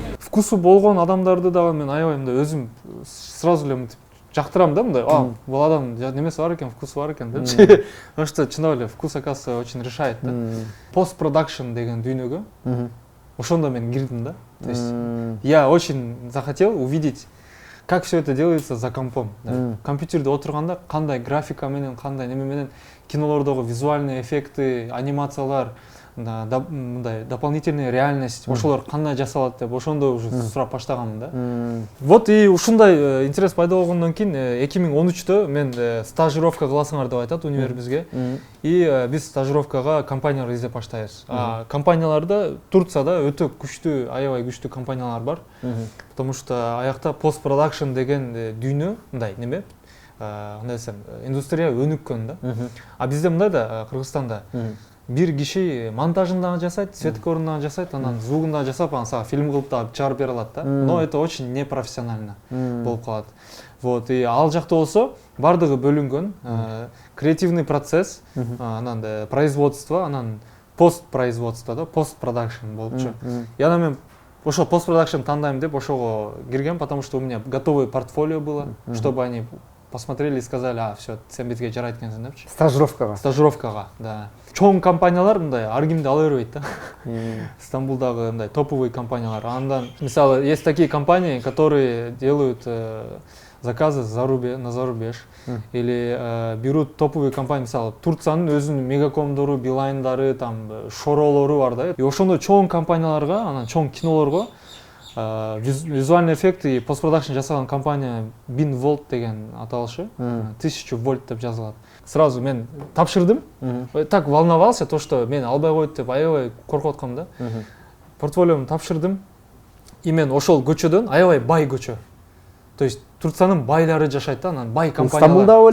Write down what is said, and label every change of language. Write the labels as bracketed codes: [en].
[ky] Вкусу болгон адамдарды дагы мен аябай мындай өзүм сразу эле мынтип жактырам да, мындай, бул адам немеси бар экен, вкусу бар экен депчи. [ru] Потому что [ky] чындап эле вкус, [ru] оказывается, очень решает [ky] да. Постпродакшн деген дүйнөгө ошондо мен кирдим да. [ru] То есть я очень захотел увидеть, как все это делается за компом. [ky] Компьютерде отурганда кандай графика менен, кандай неме менен кинолордогу [ru] визуальный эффекты, [ky] анимациялар, мындай [ru] дополнительная реальность, [ky] ошолор кандай жасалат деп ошондо уже сурап баштаганмын да. Вот и ушундай интерес пайда болгондон кийин 2013-тө мен стажировка кыласыңар деп айтат универбизге. И биз стажировкага компаниялар издеп баштайбыз. Компанияларда Турцияда өтө күчтүү, аябай күчтүү компаниялар бар. Потому что аякта постпродакшн деген дүйнө мындай неме, кандай десем, индустрия өнүккөн да. А бизде мындай да Кыргызстанда бир киши монтажын дагы жасайт, светкорун дагы жасайт, анан звугун дагы жасап, анан сага фильм кылып дагы чыгарып бере алат да. [ru] Но это очень непрофессионально [ky] болуп калат. Вот, и ал жакта болсо бардыгы бөлүнгөн, [ru] креативный процесс, [ky] анан производство, анан постпроизводство да, постпродакшн болупчу. И анан мен ошо постпродакшн тандайм деп ошого киргем, [ru] потому что у меня готовое портфолио было, чтобы они посмотрели и сказали, все, [ky] сен бизге жарайт экенсиң депчи. Стажировкага, да. Чоң компаниялар мындай ар кимди ала бербейт да. Стамбулдагы мындай топовый компаниялар. Андан, мисалы, [ru] есть такие компании, которые делают заказы на зарубеж. Или берут топовые компании, [ky] мисалы, Турциянын өзүнүн мегакомдору, билайндары, там шоролору бар да. И ошондой чоң компанияларга, анан чоң кинолорго визуальный эффект и постпродакшн жасаган компания Binvolt деген аталышы, 1000 вольт деп жазылат. Сразу мен тапшырдым. [ru] Так волновался, то что [ky] мен албай коет деп аябай коркуп аткам да. Портфолиомду тапшырдым. И мен ошол көчөдөн аябай бай көчө. То есть Турциянын байлары жашайт да, анан бай компаниялар.